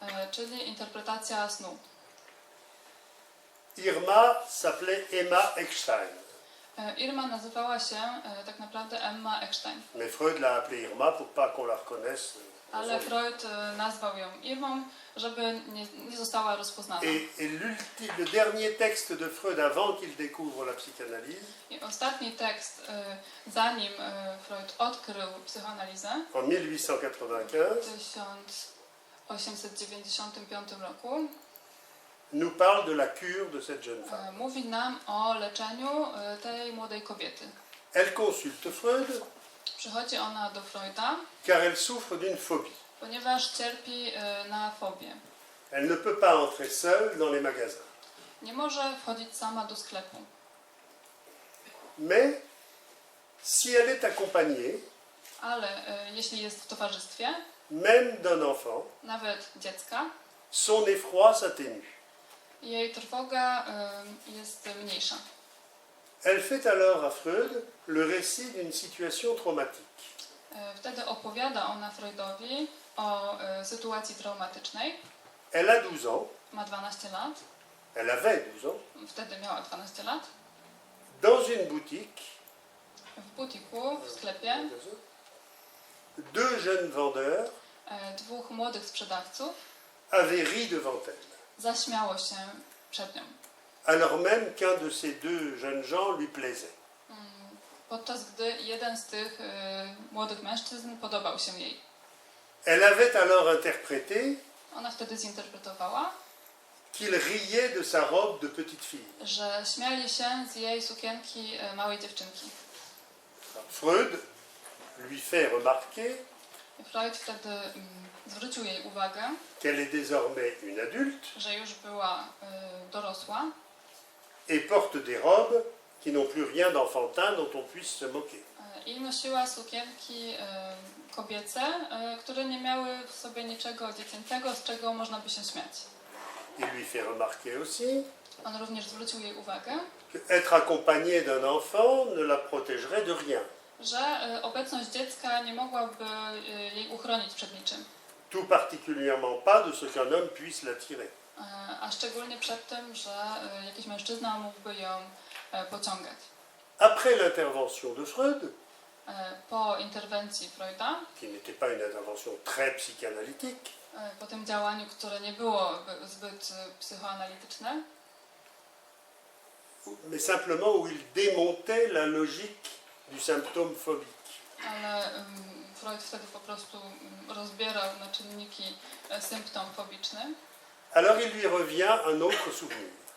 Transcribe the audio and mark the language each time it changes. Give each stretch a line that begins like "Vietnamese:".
Polish: czyli interpretacja snu.
French: Irma s'appelait Emma Eckstein,
Polish: Irma nazywała się tak naprawdę Emma Eckstein,
French: mais Freud l'a appelée Irma pour pas qu'on la reconnaisse.
Polish: ale Freud nazwał ją Irmą, żeby nie została rozpoznana.
French: Et le dernier texte de Freud avant qu'il découvre la psychanalyse,
Polish: I ostatni tekst, zanim Freud odkrył psychoanalizę
French: en 1895,
Polish: w 1895 roku,
French: nous parle de la cure de cette jeune femme.
Polish: mówi nam o leczeniu tej młodej kobiety.
French: Elle consulte Freud
Polish: Przychodzi ona do Freuda,
French: car elle souffre d'une phobie.
Polish: ponieważ cierpi na fobię.
French: Elle ne peut pas entrer seule dans les magasins.
Polish: Nie może wchodzić sama do sklepu.
French: Mais si elle est accompagnée,
Polish: Ale jeśli jest w towarzystwie,
French: même d'un enfant,
Polish: nawet dziecka,
French: son effroi s'atténue.
Polish: jej trwoga jest mniejsza.
French: Elle fait alors à Freud le récit d'une situation traumatique.
Polish: Wtedy opowiada ona Freudowi o sytuacji traumatycznej.
French: Elle a 12 ans,
Polish: Ma 12 lat.
French: elle avait 12 ans,
Polish: Wtedy miała 12 lat.
French: dans une boutique,
Polish: W butiku, w sklepie,
French: deux jeunes vendeurs
Polish: dwóch młodych sprzedawców
French: avaient ri devant elle,
Polish: zaśmiało się przed nią.
French: alors même qu'un de ces deux jeunes gens lui plaisait.
Polish: Podczas gdy jeden z tych młodych mężczyzn podobał się jej.
French: Elle avait alors interprété
Polish: Ona wtedy zinterpretowała,
French: qu'il riait de sa robe de petite fille.
Polish: że śmiali się z jej sukienki małej dziewczynki.
French: Freud lui fait remarquer
Polish: I Freud wtedy zwrócił jej uwagę,
French: qu'elle est désormais une adulte
Polish: że już była dorosła
French: et porte des robes qui n'ont plus rien d'enfantin dont on puisse se moquer.
Polish: i nosiła sukienki kobiece, które nie miały w sobie niczego dziecięcego, z czego można by się śmiać.
French: Il lui fait remarquer aussi
Polish: On również zwrócił jej uwagę,
French: qu'être accompagnée d'un enfant ne la protégerait de rien,
Polish: że obecność dziecka nie mogłaby jej uchronić przed niczym,
French: tout particulièrement pas de ce qu'un homme puisse l'attirer.
Polish: a szczególnie przed tym, że jakiś mężczyzna mógłby ją pociągać.
French: Après l'intervention de Freud,
Polish: Po interwencji Freuda,
French: qui n'était pas une intervention très psychanalytique,
Polish: po tym działaniu, które nie było zbyt psychoanalityczne,
French: mais simplement où il démontait la logique du symptôme phobique.
Polish: ale Freud wtedy po prostu rozbierał na czynniki symptom fobiczny.
French: Alors il lui revient un autre souvenir.